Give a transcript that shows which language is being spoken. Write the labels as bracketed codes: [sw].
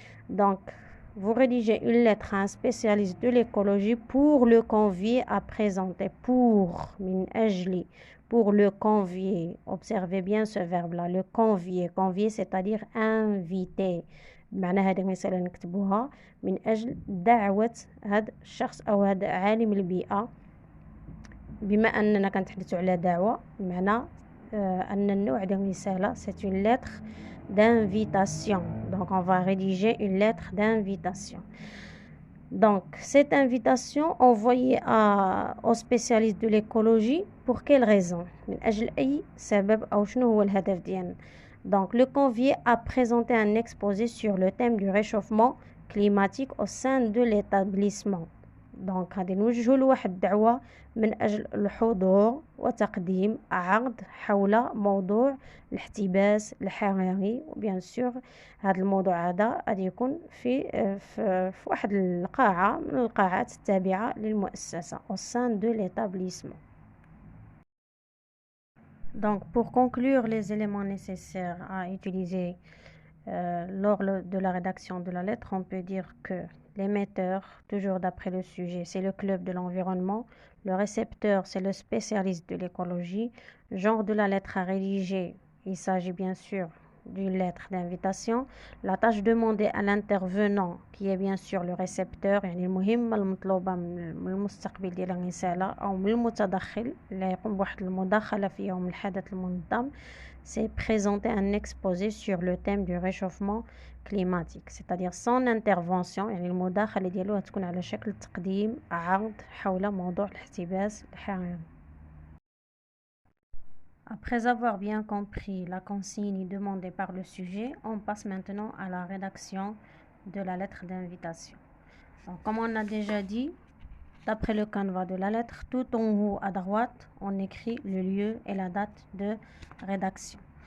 [fr] Donc, vous rédigez une lettre à un spécialiste de l'écologie pour le convier à présenter. [ar] Min ajli, [fr] pour le convier. Observez bien ce verbe-là, le convier. Convier, c'est-à-dire inviter. [ar] معنى هذه الرسالة نكتبوها من أجل دعوة هذا الشخص أو هذا عالم البيئة. بما أننا كنتحدثوا على دعوة معنى أن النوع ديال الرسالة [fr] c'est une lettre d'invitation. Donc on va rédiger une lettre d'invitation. Donc cette invitation envoyée au spécialiste de l'écologie pour quelle raison؟ [ar] من أجل أي سبب أو شنو هو الهدف ديالنا؟ [fr] Donc le convier à présenter un exposé sur le thème du réchauffement climatique au sein de l'établissement. [ar] Donc غادي نوجهوا لواحد الدعوة من أجل الحضور وتقديم عرض حول موضوع الاحتباس الحراري. وبيان سور هذا الموضوع هذا غادي يكون في واحد القاعة من القاعات التابعة للمؤسسة [fr] au sein de l'établissement. Donc pour conclure les éléments nécessaires à utiliser lors de la rédaction de la lettre, on peut dire que l'émetteur, toujours d'après le sujet, c'est le club de l'environnement. Le récepteur, c'est le spécialiste de l'écologie. Genre de la lettre à rédiger, il s'agit bien sûr d'une lettre d'invitation. La tâche demandée à l'intervenant, qui est bien sûr le récepteur, [ar] يعني المهمة المطلوبة من المستقبل ديال الرسالة أو من المتدخل اللي يقوم بواحد المداخلة في يوم الحدث المنظم, [fr] c'est présenter un exposé sur le thème du réchauffement climatique. C'est-à-dire son intervention [ar] يعني المداخلة ديالو تكون على شكل تقديم عرض حول موضوع الاحتباس الحراري. [fr] Après avoir bien compris la consigne demandée par le sujet, on passe maintenant à la rédaction de la lettre d'invitation. Donc, comme on a déjà dit, d'après le canevas de la lettre, tout en haut à droite, on écrit le lieu et la date de rédaction.